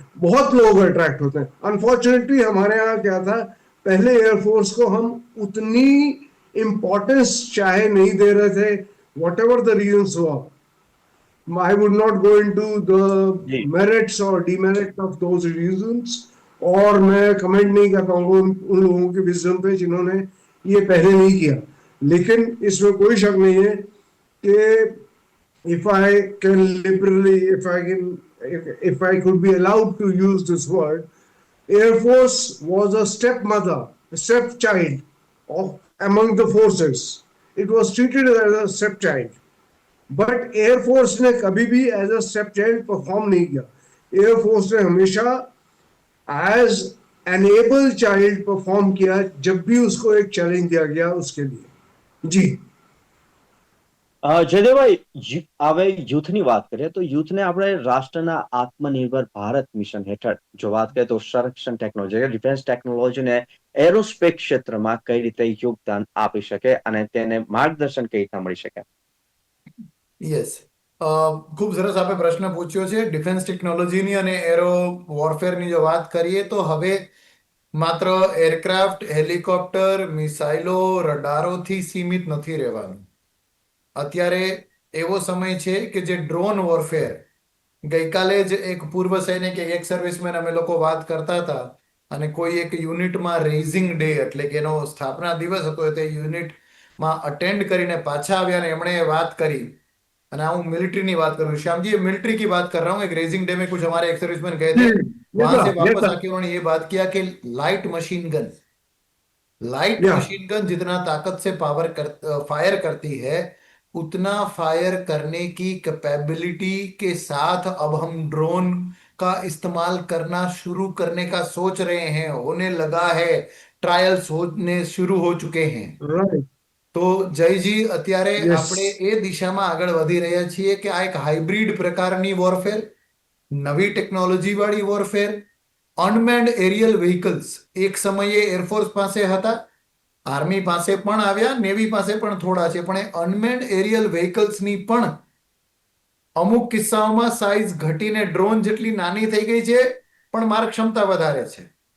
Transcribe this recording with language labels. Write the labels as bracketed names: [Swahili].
[Hindi] बहुत लोग अट्रैक्ट होते हैं. अनफॉर्चुनेटली हमारे यहाँ क्या था, पहले एयरफोर्स को हम उतनी इंपॉर्टेंस चाहे नहीं दे रहे थे, वॉट एवर द रीजंस हुआ. [English] I would not go into the merits or demerits of those reasons, [Hindi] और मैं कमेंट नहीं करता हूँ उन लोगों के विजडम पे जिन्होंने ये पहले नहीं किया. लेकिन इसमें कोई शक नहीं है कि [English] if I could be allowed to use this word, Air Force was a stepmother, a stepchild among the forces. It was treated as a stepchild. [Hindi] But air force ने कभी भी as a step child perform नहीं किया. Air force ने हमेशा as enable child perform किया जब भी उसको एक चैलेंज दिया गया उसके लिए। जी। [Gujarati] જયદેવભાઈ, હવે યુથની વાત કરીએ તો યુથને આપણે રાષ્ટ્રના આત્મનિર્ભર ભારત મિશન હેઠળ જો વાત કરીએ તો સંરક્ષણ ટેકનોલોજી ડિફેન્સ ટેકનોલોજીને એરોસ્પેસ ક્ષેત્રમાં કઈ રીતે યોગદાન આપી શકે અને તેને માર્ગદર્શન કઈ રીતના મળી શકે? યસ, ખૂબ સરસ આપે પ્રશ્ન પૂછ્યો છે. ડિફેન્સ ટેકનોલોજીની અને એરો વોરફેરની જો વાત કરીએ તો હવે માત્ર એરક્રાફ્ટ, હેલિકોપ્ટર, મિસાઇલો, રડારોથી સીમિત નથી રહેવાનું. અત્યારે એવો સમય છે કે જે ડ્રોન વોરફેર, ગઈકાલે જ એક પૂર્વ સૈનિક એક સર્વિસમેન અમે લોકો વાત કરતા હતા અને કોઈ એક યુનિટમાં રેઇઝિંગ ડે એટલે કે એનો સ્થાપના દિવસ હતો, તે યુનિટમાં અટેન્ડ કરીને પાછા આવ્યા અને એમણે વાત કરી. [Hindi] અને હું मिलिट्री बात कर रहा हूँ श्याम जी, ये मिलिट्री की बात कर रहा हूँ. एक रेजिंग डे में कुछ हमारे एक्स सर्विसमैन गए थे, वहां से वापस आके उन्होंने ये बात किया कि लाइट मशीन गन जितना ताकत से फायर करती है, उतना फायर करने की कैपेबिलिटी के साथ अब हम ड्रोन का इस्तेमाल करना शुरू करने का सोच रहे हैं, होने लगा है, ट्रायल्स होने शुरू हो चुके हैं. [Gujarati] રાઈટ. તો જયજી, અત્યારે [English] Yes. [Gujarati] આપણે એ દિશામાં આગળ વધી રહ્યા છીએ કે આ એક હાઇબ્રિડ પ્રકારની વોરફેર, નવી ટેકનોલોજી વાળી વોરફેર, અનમેન્ડ એરિયલ વ્હીકલ્સ એક સમયે એરફોર્સ પાસે હતા, આર્મી પાસે પણ આવ્યા, નેવી પાસે પણ થોડા છે, પણ એ અનમેન્ડ એરિયલ વ્હીકલ્સની પણ અમુક કિસ્સાઓમાં સાઇઝ ઘટીને ડ્રોન જેટલી નાની થઈ ગઈ છે, પણ માર્ગ ક્ષમતા વધારે છે.